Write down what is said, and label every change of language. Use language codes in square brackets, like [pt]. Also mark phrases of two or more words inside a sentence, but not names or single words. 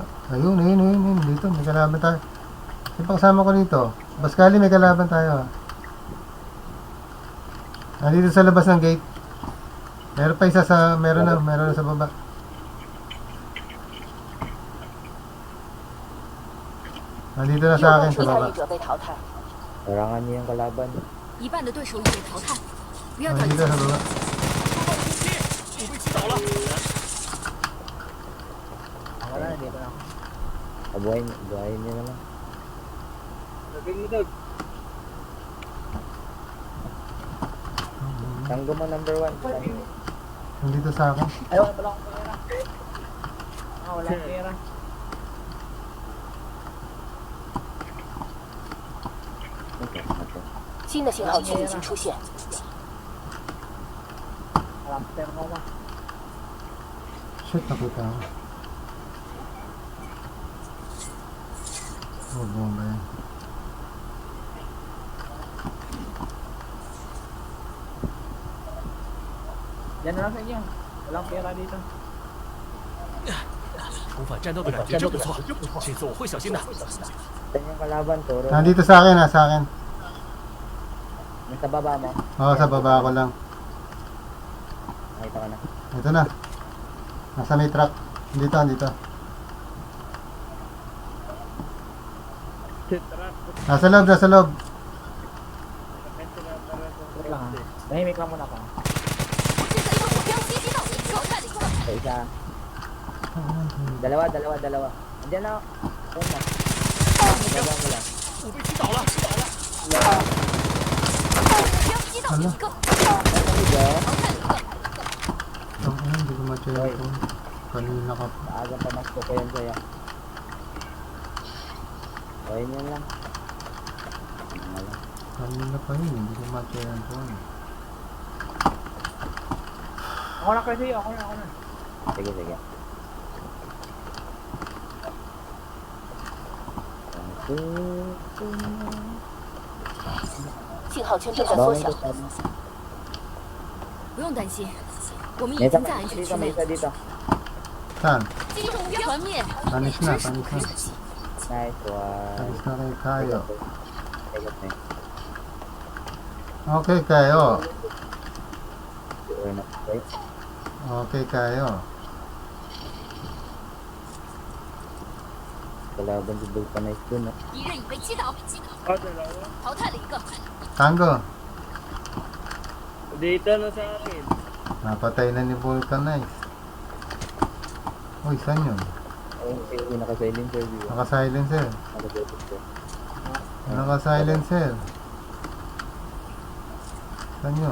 [tl] Ayun. Dito, may kalaban tayo. Sino pa kasama ko dito? Boss Kali, may kalaban tayo Nandito sa labas ng gate. Meron pa isa sa, meron na sa baba. Nandito na [zh] 又 [tl] sa [zh] 有 [tl] akin sa [zh] 参 [tl] baba. [zh] 与者被淘汰。 [tl] Harangan niyo yung kalaban. [zh] 一半的对手已被淘汰，不要掉以 [tl] Nandito [zh] 轻 [tl] sa [zh] 心。 [tl] baba. [zh] 我被击倒了。 [tl] Ako na, dito na ako. Buhayin niyo na lang. Tanggo mo number 1. Nandito sa akin. Ay, wala pala akong pera. Wala akong pera. [zh] 新的信号区已经出现， [tl] Wala akong pera mo ba? Shit, nakita ako. Oh, bomba yan. Yan na lang sa inyo. Walang pera dito. [zh] 重返战斗的感觉真不错，这次我会小心的。 [tl] Saan yung kalaban, Toro? Nandito sa akin, sa akin. Nasa baba mo. Oo, sa baba ako lang. Nakita ka na. Ito na. Nasa may truck. Dito. Nasa loob. Wait lang ha. Tahimik lang muna ako. [zh] 这个一个目标击击到你，淘汰了一个。 [tl] Sa isa. Dalawa. Andiyan na. Ayun na. Baba mo lang. [zh] 我被击倒了。目标击到一个， [tl] Ito. [zh] 淘汰了一个。 [tl] Hindi ko ma-check ito. Kanina ka pa. Maagang pamasko ko yan sa'yo. Buhayin yan lang. Kanina pa yun. Hindi ko ma-check ito. Ako na kasi, ako na. Sige. [zh] 信号圈正在缩小。不用担心，我们已 [tl] May [zh] 经 [tl] isa [zh] 在安全区 [tl] dito, may [zh] 内。 [tl] isa dito. Saan? [zh] 击中目标，团灭。 [tl] Panis na. [zh] 知识不是武器。 [en] Nice one. [tl] Panis na kayo tayo. Tegot na yun. Okay kayo. Sure na. Okay. Okay kayo. Kalaban si Vulcanize dun, no? [zh] 敌人已被击倒，淘汰了一个。 [tl] Tango. Dito na sa akin. Napatay na ni Vulcanize. Uy, saan yun? Ayun, yung naka-silencer view. Naka-silencer. Naka-silencer. Naka-silencer. Saan yun?